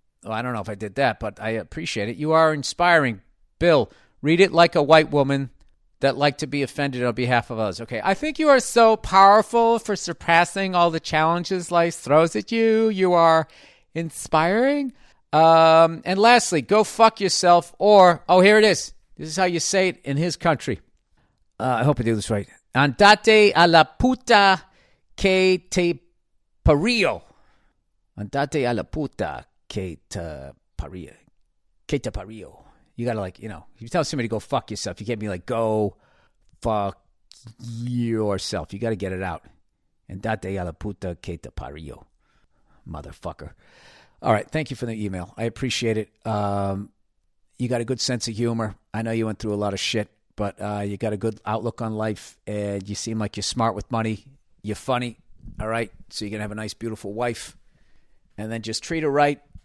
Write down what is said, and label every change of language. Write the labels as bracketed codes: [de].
[en] Oh, I don't know if I did that, but I appreciate it. You are inspiring. Bill, read it like a white woman that like to be offended on behalf of others. Okay, I think you are so powerful for surpassing all the challenges life throws at you. You are inspiring. And lastly, go fuck yourself, or, oh, here it is. This is how you say it in his country. I hope I do this right. [es] Andate a la puta que te parió. Andate a la puta que te parió. Que te parió. [en] You got to if you tell somebody to go fuck yourself, you can't be like, go fuck yourself. You got to get it out. [es] Andate a la puta que te parió. [en] Motherfucker. All right. Thank you for the email. I appreciate it. You got a good sense of humor. I know you went through a lot of shit, but you got a good outlook on life, and you seem like you're smart with money. You're funny. All right. So you're going to have a nice, beautiful wife, and then just treat her right.